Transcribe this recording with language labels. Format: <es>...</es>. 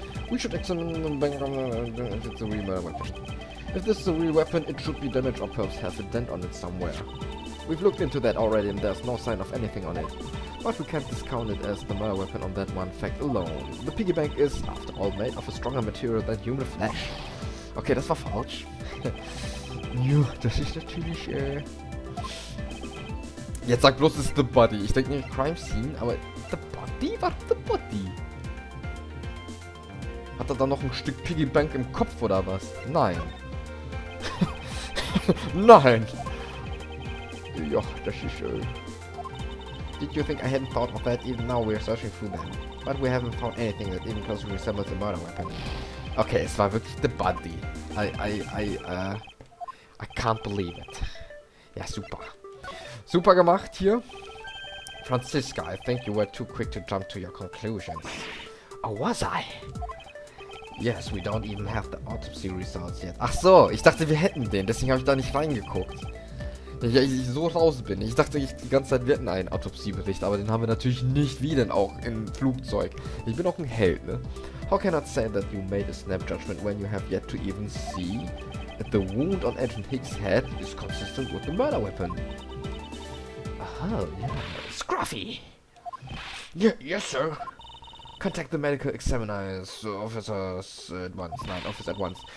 <en>We should examine the bank if it's a real weapon. If this is a real weapon, it should be damaged or perhaps has a dent on it somewhere. We've looked into that already and there's no sign of anything on it. But we can't discount it as the murder weapon on that one fact alone. The piggy bank is, after all, made of a stronger material than human flesh.</en> <de>Okay, das war falsch. Ja, das ist natürlich, Jetzt sag bloß, es ist The Body. Ich denke nicht Crime Scene, aber The Body? Was The Body? Hat er da noch ein Stück Piggy Bank im Kopf oder was? Nein. Nein! Ja, das ist,</de> <en>Did you think I hadn't thought of that? Even now we're searching through them. But we haven't found anything that even closely resembles a murder weapon.</en> <de>Okay, es war wirklich The Body.</de> <en>I can't believe it.</en> <de>Ja, super. Super gemacht hier.</de> <en>Franziska, I think you were too quick to jump to your conclusions. Oh, was I? Yes, we don't even have the autopsy results yet.</en> <de>Ach so, ich dachte, wir hätten den. Deswegen habe ich da nicht reingeguckt. Ja, ich so raus bin. Ich dachte die ganze Zeit, wir hätten einen Autopsiebericht, aber den haben wir natürlich nicht, wie denn auch, im Flugzeug. Ich bin auch ein Held, ne?</de> <en>How can I say that you made a snap judgment when you have yet to even see that the wound on Agent Hicks' head is consistent with the murder weapon? Aha, yeah. Scruffy! Yeah, yes, sir. Contact the medical examiners, officers at once. Night office at once.</en>